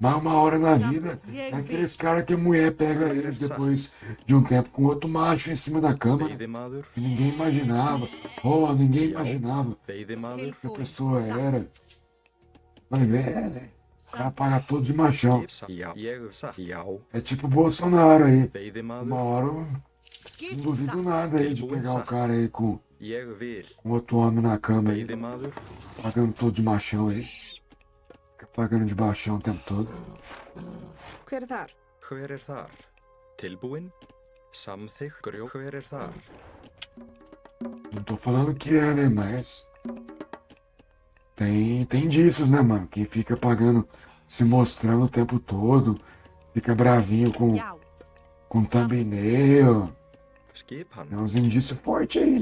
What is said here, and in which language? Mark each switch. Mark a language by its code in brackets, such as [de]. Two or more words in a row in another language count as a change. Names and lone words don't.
[pt] Mas uma hora na vida, é aqueles caras que a mulher pega eles depois de um tempo com outro macho em cima da cama, né? [is] Veiðimaður. [pt] Que ninguém imaginava. Oh, ninguém [is] Já. [pt] imaginava [is] Veiðimaður. [pt] que a pessoa era. Vai ver, né? O cara paga todo de machão. [is] Já. Ég satt. Já. [pt] É tipo o Bolsonaro aí. Uma [is] Veiðimaður. [pt] hora eu não duvido nada aí de pegar o cara aí com [is] Ég vil. [pt] outro homem na cama aí, [is] Veiðimaður. [pt] pagando todo de machão aí. Fica pagando de baixão o tempo todo. [is] Hver er þar? Hver er þar? Tilbúin? Samþykk. Hver er þar? [pt] Não tô falando que é, né? Mas tem disso, né, mano? Quem fica pagando, se mostrando o tempo todo, fica bravinho com thumbnail. [is] Skipan. [pt] Tem uns indícios fortes aí, né,